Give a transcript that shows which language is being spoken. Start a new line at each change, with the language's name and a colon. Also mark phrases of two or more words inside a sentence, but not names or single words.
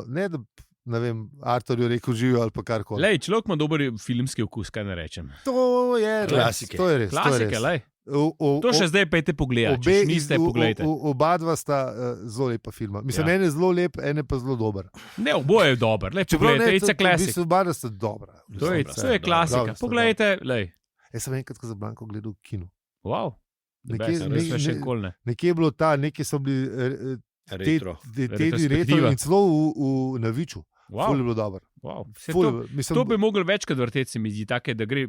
Slovenian: Ne vem, Artur je rekel živijo ali pa karkoli. Lej, človek ima dober filmski okus, kaj ne rečem. To je klasike. To je res. Klasike, lej. To še zdaj pa je te pogledati, če niste pogledali. Oba dva sta zelo lepa filma. Mislim, ene je zelo lep, ene pa zelo dober. Ne, oboje je dober. Pogledajte,
English: it's a classic.
Slovenian: Oba dva sta dobra. To je klasika. Poglejte, lej. Jaz sem enkrat Casablanco gledal v kinu. Wow. Nekje je bilo nekje so bili retro in celo v Naviču. Wow. Ful je bilo dobro. Wow. To bi mogli večkrat vrteti, se mi zdi, take, da gre.